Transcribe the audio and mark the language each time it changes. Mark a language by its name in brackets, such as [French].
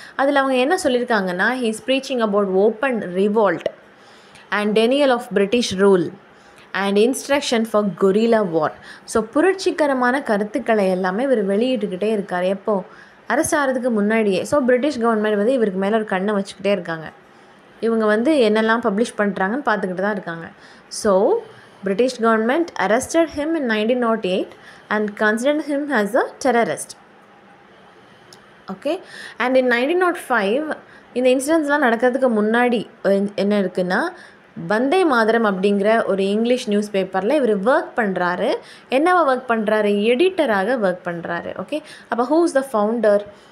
[Tamil] அதில் அவங்க என்ன சொல்லியிருக்காங்கன்னா, [English] He is preaching about open revolt and denial of British rule and instruction for guerrilla war. [Tamil] So புரட்சிகரமான கருத்துக்களை எல்லாமே இவர் வெளியிட்டுக்கிட்டே இருக்கார். எப்போது? அரெஸ்ட் ஆகிறதுக்கு முன்னாடியே. ஸோ பிரிட்டிஷ் கவர்மெண்ட் வந்து இவருக்கு மேலே ஒரு கண்ணை வச்சுக்கிட்டே இருக்காங்க. இவங்க வந்து என்னெல்லாம் பப்ளிஷ் பண்ணுறாங்கன்னு பார்த்துக்கிட்டு தான் இருக்காங்க. [English] So British government arrested him in 1908 and considered him as a terrorist. Okay. And in [Tamil] 1905 இந்த இன்சிடென்ட்ஸ்லாம் நடக்கிறதுக்கு முன்னாடி என்ன இருக்குன்னா, வந்தே மாதரம் அப்படிங்கிற ஒரு இங்கிலீஷ் நியூஸ் பேப்பரில் இவர் ஒர்க் பண்ணுறாரு. என்னவா ஒர்க் பண்ணுறாரு? எடிட்டராக ஒர்க் பண்ணுறாரு. ஓகே. அப்போ [English] Who is the founder?